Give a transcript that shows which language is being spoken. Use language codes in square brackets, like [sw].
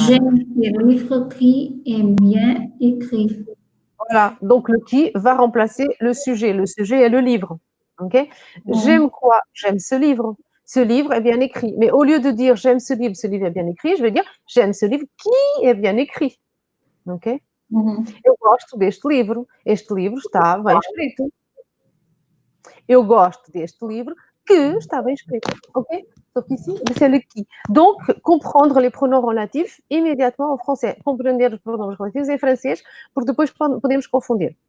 [fr] J'aime ces livres qui est bien écrit. Voilà, donc le qui va remplacer le sujet. Le sujet est le livre. Ok? J'aime quoi? J'aime ce livre. Ce livre est bien écrit. Mais au lieu de dire j'aime ce livre est bien écrit, je vais dire j'aime ce livre qui est bien écrit. [pt] Ok? Eu gosto deste livro. Este livro está bem escrito. Eu gosto deste livro que está bem escrito. [fr] Ok? Sauf ici, c'est le qui. Donc, comprendre les pronoms relatifs immédiatement en français. [pt] Compreender os pronoms relativos em francês, porque depois podemos confundir.